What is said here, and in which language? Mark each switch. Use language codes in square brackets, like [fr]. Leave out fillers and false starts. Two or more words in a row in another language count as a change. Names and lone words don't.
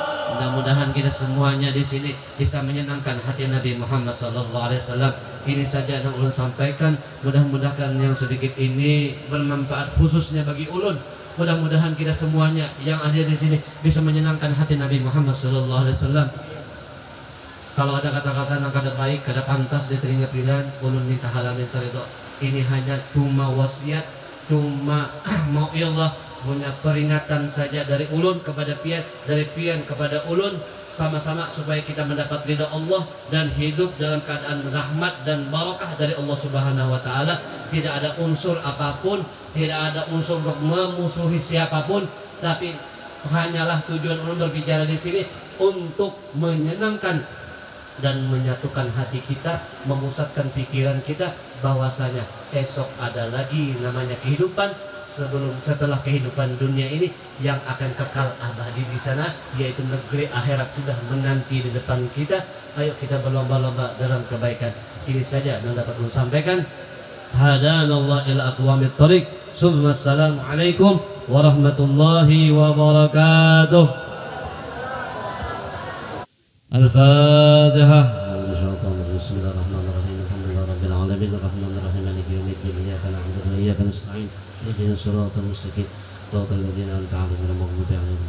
[id] Mudah-mudahan kita semuanya di sini bisa menyenangkan hati Nabi Muhammad [ar] صلى الله عليه وسلم. [id] Ini saja yang ulun sampaikan. Mudah-mudahan yang sedikit ini bermanfaat khususnya bagi ulun. Mudah-mudahan kita semuanya yang ada di sini bisa menyenangkan hati Nabi Muhammad [ar] صلى الله عليه وسلم. [id] Kalau ada kata-kata yang kada baik, kada pantas di telinga pilihan, ulun minta halal minta ridho. Ini hanya cuma wasiat, cuma mau Allah punya peringatan saja dari ulun kepada pian, dari pian kepada ulun, sama-sama supaya kita mendapat ridha Allah dan hidup dalam keadaan rahmat dan barakah dari Allah [ar] سبحانه وتعالى. [id] Tidak ada unsur apapun, tidak ada unsur untuk memusuhi siapapun, tapi hanyalah tujuan ulun berbicara di sini untuk menyenangkan dan menyatukan hati kita, memusatkan pikiran kita bahwasanya esok ada lagi namanya kehidupan setelah kehidupan dunia ini yang akan kekal abadi di sana, yaitu negeri akhirat sudah menanti di depan kita. Ayo kita berlomba-lomba dalam kebaikan. Ini saja yang dapat saya sampaikan. [ar] هدانا الله إلى أقوم الطريق. السلام عليكم ورحمة الله وبركاته. Al-Fatihah. بسم الله الرحمن الرحيم. الحمد لله رب العالمين الرحمن الرحيم مالك يوم الدين إياك نعبد وإياك نستعين اهدنا الصراط المستقيم صراط الذين أنعمت عليهم غير المغضوب عليهم.